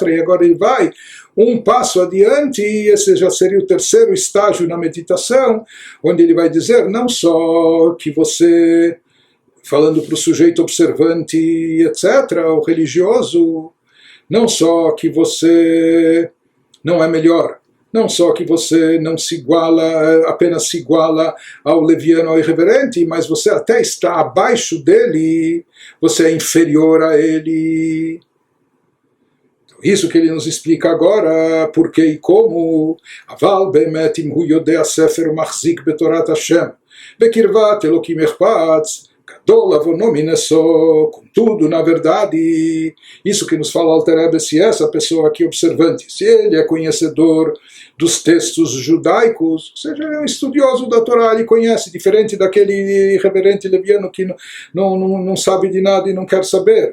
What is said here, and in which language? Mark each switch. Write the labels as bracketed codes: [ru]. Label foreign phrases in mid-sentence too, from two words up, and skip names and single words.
[pt] E agora ele vai um passo adiante, e esse já seria o terceiro estágio na meditação, onde ele vai dizer não só que você, falando para o sujeito observante, etc., o religioso, não só que você não é melhor, não só que você não se iguala, apenas se iguala ao leviano, ao irreverente, mas você até está abaixo dele, você é inferior a ele. Então, isso que ele nos explica agora, por que e como. [he] אבל באמת אם הוא יודע ספר מחזיק בתורת השם, בקרבת אלוקים אחפץ, [pt] contudo, na verdade, isso que nos fala Alter Rebbe, se essa pessoa aqui observante, se ele é conhecedor dos textos judaicos, ou seja, é um estudioso da Torá, ele conhece, diferente daquele irreverente leviano que não sabe de nada e não quer saber.